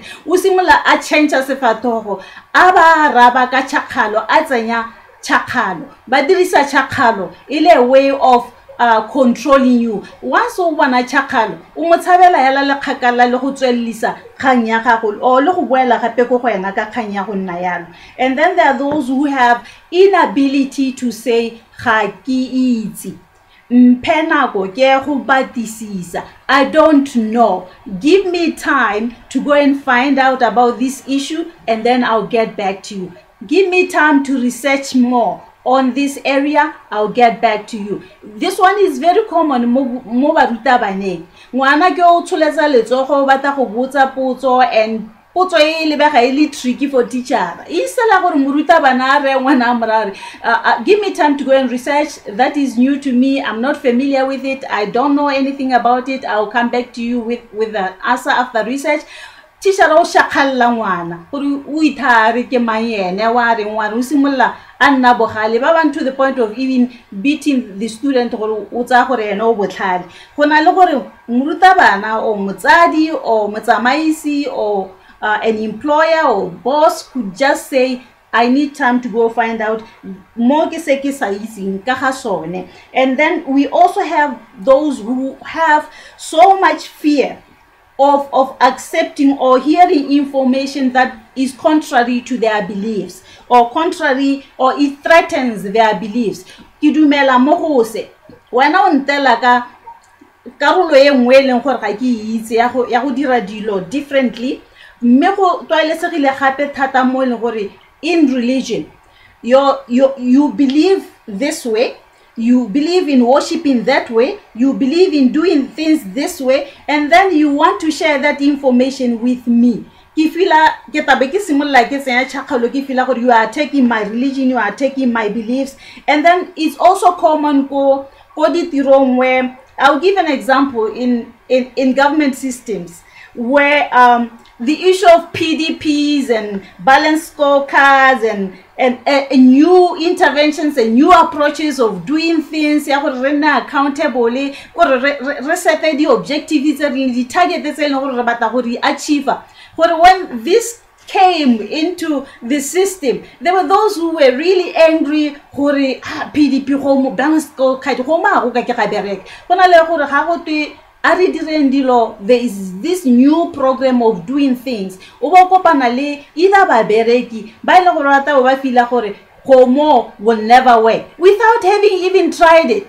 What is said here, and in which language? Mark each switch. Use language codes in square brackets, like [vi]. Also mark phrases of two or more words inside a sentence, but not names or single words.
[tn] O simolla a change sefatogo a ba raba ka tšhakgalo a tsenya tšhakgalo ba dirisa tšhakgalo ile [en] a way of controlling you. [tn] Once o bona tšhakgalo o mo tshabela hela le kgakala le go tswellisa kgang ya gago o le go boela gape go wena ka kgang ya go nna yalo. [en] And then there are those who have inability to say [tn] ga ke itse, mpenako ke go batisisa, [en] I don't know, give me time to go and find out about this issue and then I'll get back to you. Give me time to research more, on this area, I'll get back to you. This one is very common [tn] mo barutabaneng. Ngwana ke o tsholetsa letsogo batla go botsa potso, and potso e lebega e le [en] tricky for teacher. [tn] E sela gore morutabana re ngwana morare, [en] give me time to go and research. That is new to me. I'm not familiar with it. I don't know anything about it. I'll come back to you with the answer after research. [tn] Teacher o shakalla ngwana gore o ithare ke mayene wa re ngwana o simolla a nna bogale ba bang, [en] to the point of even beating the student [tn] gore o tsa gore ena o botlhale. Go na le gore morutabana o motsadi o motsamaisi [en] or an employer or boss could just say, I need time to go find out [tn] mo ke se ke sa itseng ka ga sone. [en] And then we also have those who have so much fear of accepting or hearing information that is contrary to their beliefs, or contrary, or it threatens their beliefs. [tn] Ki dumela mo go se wena o ntela ka karolo e nngwe leng gore ga ke itse ya go dira dilo [en] differently, [tn] mme go tlwaelesegile gape thata mo leng gore [en] in religion you believe this way, you believe in worshiping that way, you believe in doing things this way, and then you want to share that information with me. [tn] Ke fila ke tabe ke simolla ke tsenya chakalo ke fila gore [en] you are taking my religion, you are taking my beliefs. And then it's also common [tn] go ditirong [en] where I'll give an example in government systems where the issue of PDPs and balanced scorecards and new interventions and new approaches of doing things, [tn] ya gore re nna accountable, gore re [en] set the objectives and the targets [tn] tse leng gore re batla go di achieve. [en] But when this came into the system, there were those who were really angry [tn] gore PDP go [en] balanced scorecard [tn] go ma go ka ke ga bereka. Bona le gore ga go twe [en] there is this new program of doing things. Either babereki, will never work without having even tried it.